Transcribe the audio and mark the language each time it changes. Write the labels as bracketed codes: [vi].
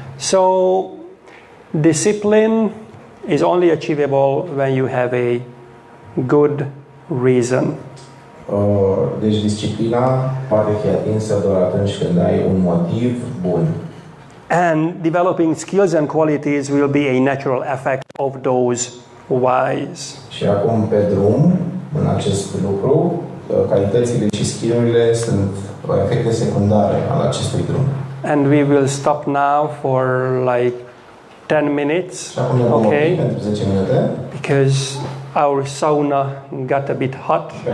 [en] So, discipline is only achievable when you have a good reason. [ro] Deci disciplina poate fi atinsă doar atunci când ai un motiv bun. [en] And developing skills and qualities will be a natural effect of those whys. [ro] Și acum pe drum, în acest lucru, calitățile și skillurile sunt efecte secundare al acestui drum. [en] And we will stop now for like 10 minutes, okay? Because our sauna got a bit hot.